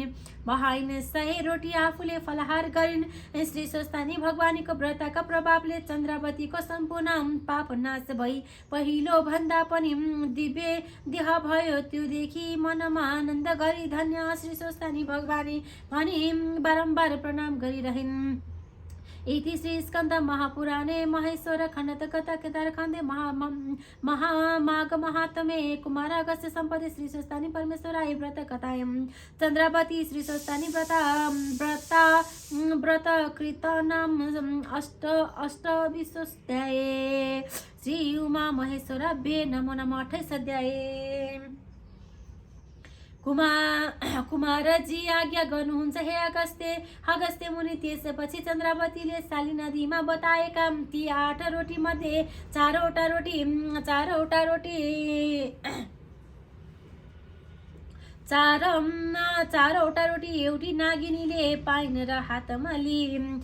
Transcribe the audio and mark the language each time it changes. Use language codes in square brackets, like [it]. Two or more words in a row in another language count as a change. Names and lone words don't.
[ne] 100 रोटी आफूले फलाहार गरिन्। श्री स्वस्तानी भगवानीको व्रतका प्रभावले चन्द्रावतीको सम्पूर्ण पाप नाश भई पहिलो भन्दा पनि दिव्य देह भयो। त्यो देखि मनमा आनन्द गरी धन्य श्री स्वस्तानी भगवानी भनी बारम्बार प्रणाम गरिरहिन्। [sa] इति श्री स्कन्द महापुराणे महेश्वर खण्ड कथा केदारखण्डे महामाघ महात्मे कुमारागस्य सम्पदे श्री स्वस्तानी परमेश्वराय व्रत कथायां चन्द्रावती श्री स्वस्तानी व्रत कृतनाम अष्टविंशोऽध्याये। श्री उमा महेश्वराभ्ये नमो नमः। [ne] 28 अध्याय। कुमारजी आज्ञा गर्नुहुन्छ हे अगस्त्य मुनि। त्यसपछि चन्द्रावतीले साली नदीमा बताएका ती 8 रोटी मध्ये चारवटा रोटी एउटी नागिनीले पाइन् र हातमा लिइन्।